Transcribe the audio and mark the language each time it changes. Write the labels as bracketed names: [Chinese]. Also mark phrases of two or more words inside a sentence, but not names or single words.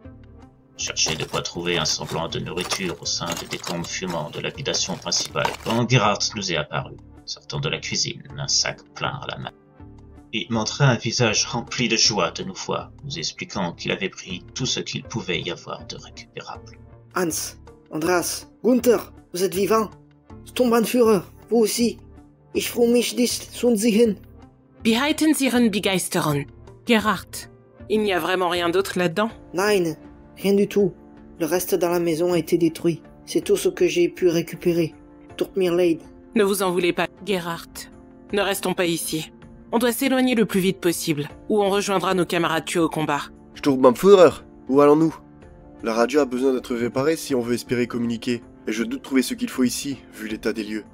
[French] On cherchait de quoi trouver un semblant de nourriture au sein des décombres fumants de l'habitation principale quand Gerhardt nous est apparu, sortant de la cuisine, un sac plein à la main. Il montrait un visage rempli de joie de nous voir, nous expliquant qu'il avait pris tout ce qu'il pouvait y avoir de récupérable. Hans, Andreas, Gunther, vous êtes vivants? Sturmbannführer, vous aussi. [German] Ich freue mich nicht zu sehen. Behalten Sie Ihren Begeisterung. [French] Gerhardt, il n'y a vraiment rien d'autre là-dedans? Nein, rien du tout. Le reste dans la maison a été détruit. C'est tout ce que j'ai pu récupérer. [German] Tut mir leid. [French] Ne vous en voulez pas, Gerhardt. Ne restons pas ici. On doit s'éloigner le plus vite possible, ou on rejoindra nos camarades tués au combat. Sturmbannführer, où allons-nous? La radio a besoin d'être réparée si on veut espérer communiquer, et je doute trouver ce qu'il faut ici, vu l'état des lieux.